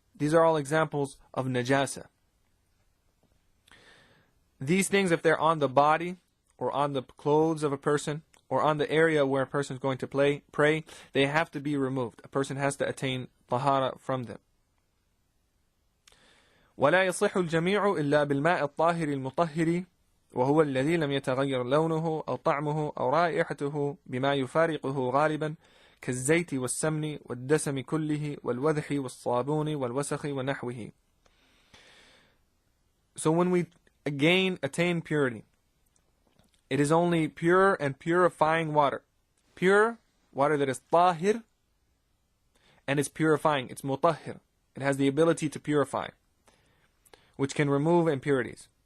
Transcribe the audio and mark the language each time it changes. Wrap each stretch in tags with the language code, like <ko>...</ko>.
<en>These are all examples of najasa. These things, if they're on the body or on the clothes of a person or on the area where a person is going to pray, they have to be removed. A person has to attain tahara from them.</en> <ar>ولا يصح الجميع إلا بالماء الطاهر المطهر وهو الذي لم يتغير لونه أو طعمه أو رائحته بما يفارقه غالبا كالزيت والسمن والدسم كله والوذح والصابون والوسخ ونحوه.</ar> <en>So when we again attain purity, it is only pure and purifying water. Pure water that is tahir and is purifying. It's mutahhir. It has the ability to purify, which can remove impurities.</en>